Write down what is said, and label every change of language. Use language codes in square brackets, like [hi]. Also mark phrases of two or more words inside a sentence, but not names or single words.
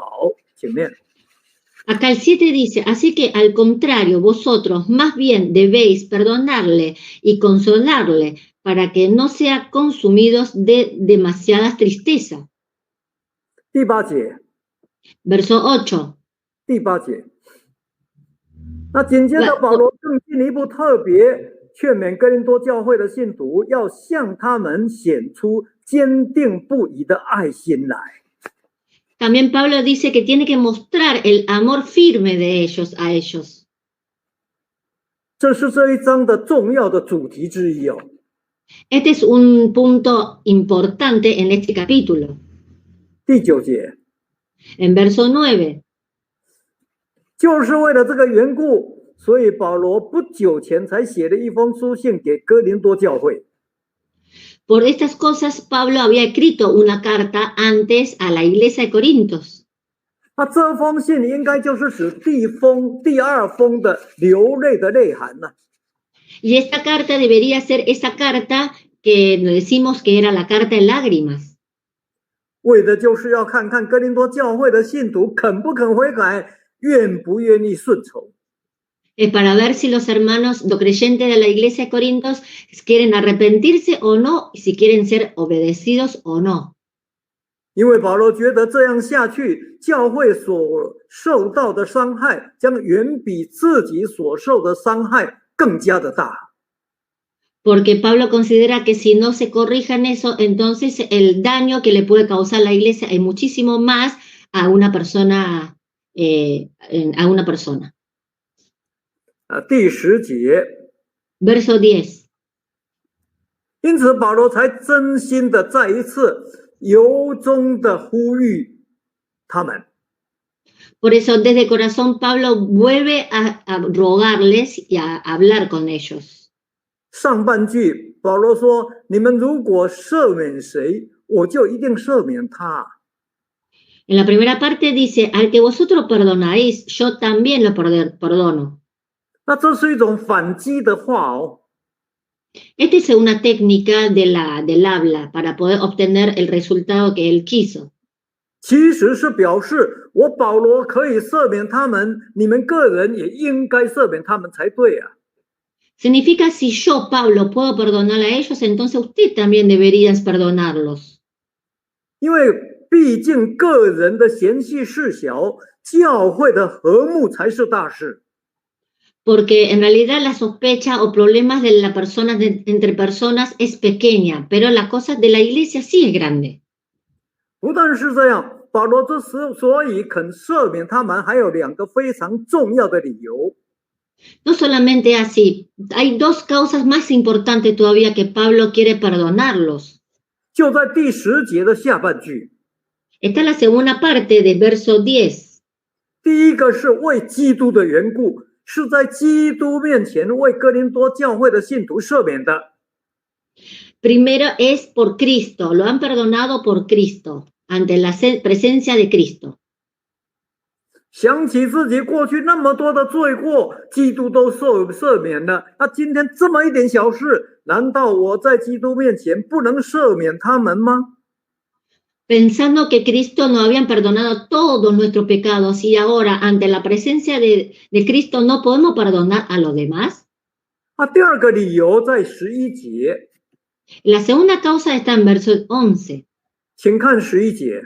[zh] 请念。 [es] Acá el 7 dice, así que al contrario, vosotros más bien debéis perdonarle y consolarle para que no sean consumidos de demasiada tristeza. [zh] 第8节， [es] Verso 8. [zh] 第8节。那紧接着保罗更进一步特别劝勉哥林多教会的信徒，要向他们显出坚定不移的爱心来。 [es] También Pablo dice que tiene que mostrar el amor firme de ellos a ellos. [zh] 这是这一章的重要的主题之一哦。 [es] Este es un punto importante en este capítulo. [zh] 第9节， [es] En verso 9. [zh] 就是为了这个缘故，所以保罗不久前才写了一封书信给哥林多教会。 [es] Por estas cosas, Pablo había escrito una carta antes a la iglesia de Corintios. [zh] 那这封信应该就是指第二封的流泪的内涵呢。 [es] Y esta carta debería ser esa carta que decimos que era la carta de lágrimas. [zh] 为的就是要看看哥林多教会的信徒肯不肯悔改，愿不愿意顺从。 [es] Es para ver si los hermanos, los creyentes de la iglesia de Corintios quieren arrepentirse o no, y si quieren ser obedecidos o no. [zh] 因为保罗觉得这样下去，教会所受到的伤害将远比自己所受的伤害更加的大。 [es] Porque Pablo considera que si no se corrijan eso, entonces el daño que le puede causar la iglesia es muchísimo más a una persona. [zh] 第10节 [es] Verso 10. [zh] 因此保罗才真心的再一次由衷的呼吁他们。 [es] Por eso desde corazón Pablo vuelve a rogarles y a hablar con ellos. [zh] 上半句保罗说：“你们如果赦免谁，我就一定赦免他。” [es] En la primera parte dice, al que vosotros perdonáis, yo también lo perdono. [zh] 那这是一种反击的话哦。 [es] Esta es una técnica del habla para poder obtener el resultado que él quiso. [zh] 其实是表示我保罗可以赦免他们，你们个人也应该赦免他们才对啊。 [es] Significa si yo, Pablo, puedo perdonar a ellos, entonces usted también debería perdonarlos. [zh] 因为毕竟个人的嫌隙事小，教会的和睦才是大事。 [es] Porque en realidad la sospecha o problemas de la persona entre personas es pequeña, pero las cosas de la iglesia sí es grande. [zh] 不但是这样，保罗之所以肯赦免他们，还有2个非常重要的理由。 [es] No solamente así, hay 2 causas más importantes todavía que Pablo quiere perdonarlos. [zh] 就在第10节的下半句。 [es] Esta es la segunda parte del verso 10. [zh] 第一个是为基督的缘故，是在基督面前为哥林多教会的信徒赦免的。 [es] Primero es por Cristo, lo han perdonado por Cristo, ante la presencia de Cristo. [zh] 想起自己过去那么多的罪过，基督都赦免了，那今天这么一点小事，难道我在基督面前不能赦免他们吗？ [es] Pensando que Cristo nos habían perdonado todos nuestros pecados y ahora ante la presencia de Cristo no podemos perdonar a los demás. [zh] 第2个理由在11节。 [es] La segunda causa está en verso 11. [zh] 请看11节。